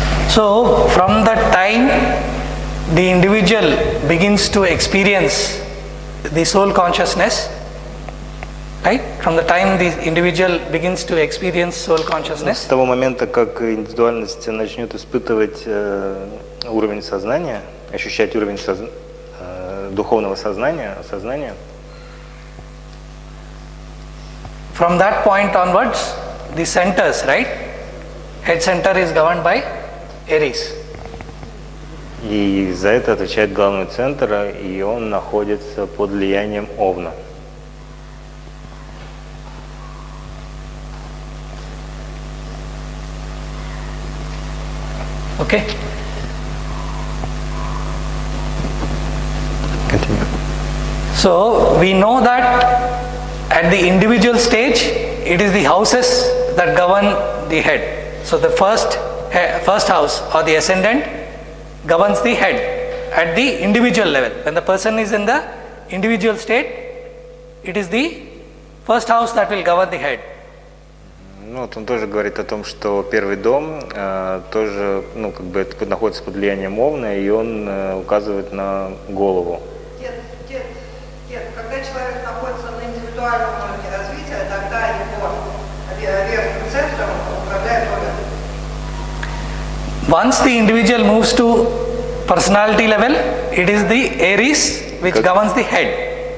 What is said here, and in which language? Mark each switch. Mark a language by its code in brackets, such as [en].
[en] So from the time the individual begins to experience the soul consciousness, right? From the time the individual begins to experience soul [ru] С [en] consciousness, [ru] того момента, как индивидуальность начнет испытывать уровень сознания, ощущать уровень духовного сознания, [en] from that point onwards, the centers, right? Head center is governed by Aries. [ru] и за это отвечает главный центр, и он находится под влиянием Овна. [en] Okay. Continue. So we know that at the individual stage, it is the houses that govern the head. So the first house or the ascendant governs the head at the individual level. When the person is in the individual state, it is the first house that will govern the head. [ru] Ну, вот он тоже говорит о том, что первый дом тоже, ну, как бы это находится под влиянием Овна, и он указывает на голову. Дед, когда человек находится на индивидуальном уровне развития, тогда его верхним центром управляет Овен. [en] Once the individual moves to personality level, it is the Aries which governs the head.